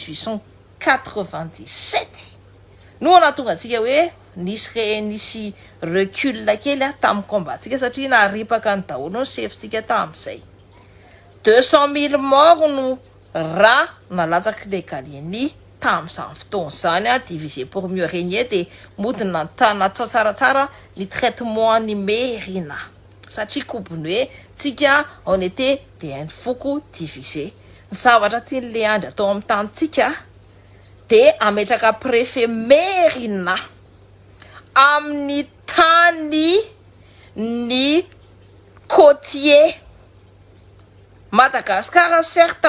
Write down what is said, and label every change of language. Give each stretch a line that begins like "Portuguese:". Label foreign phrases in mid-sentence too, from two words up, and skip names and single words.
Malagasy: 1897 no natonga tsika hoe nisy recul kely tamy combat-tsika satria naripaka ny daholo ny chef-tsika tam'izay 200 000 morts no raha nalatsaky le Gallieni tam'izany fotoana zany
French: divisé pour mieux régner
Malagasy: de mody natao tsaratsara ny traitement ny merina satria kompony hoe tsika
French: on était
Malagasy: de foko divisé zavatra tian'le andro atao amin'ny tantsika de ametraka préfet merina amin'ny tany ny côtier Madagasikara certes